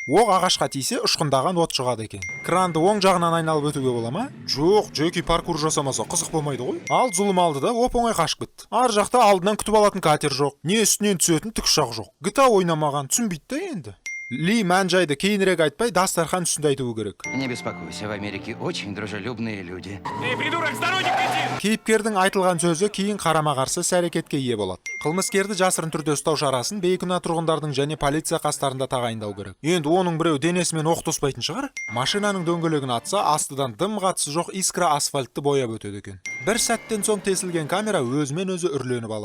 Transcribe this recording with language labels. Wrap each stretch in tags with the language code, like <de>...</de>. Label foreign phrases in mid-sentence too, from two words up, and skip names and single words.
<kk>Оқ ағашқа тисе ұшқындаған от шығады екен. Кранды оң жағынан айналып өтуге бола ма? Жоқ, Джеки паркур жасамаса қызық болмайды ғой. Ал зұлым алды да оп-оңай қашып кетті. Ар жақта алдынан күтіп алатын катер жоқ, не үстінен түсетін тікұшақ жоқ. GTA ойнамаған, түсінбейді да енді. Ли мән-жайды кейінірек айтпай, дастархан үстінде айтуы керек.</kk> <ru>Не беспокойся, в Америке очень дружелюбные люди. Эй, придурок, с дороги кретин!</ru> <kk>Кейіпкердің айтылған сөзі кейін қарама-қарсы іс-әрекетке ие болады. Қылмыскерді жасырын түрде ұстау шарасын бейкүнә тұрғындардың және полиция қастарында тағайындау керек. Енді оның біреу денесімен оқ тоспайтын шығар. Машинаның дөңгелегін атса, астыдан дым қатысы жоқ искра асфальтты бояп өтеді екен. Бір сәттен соң тесілген камера өзімен өзі үрленіп алады.</kk>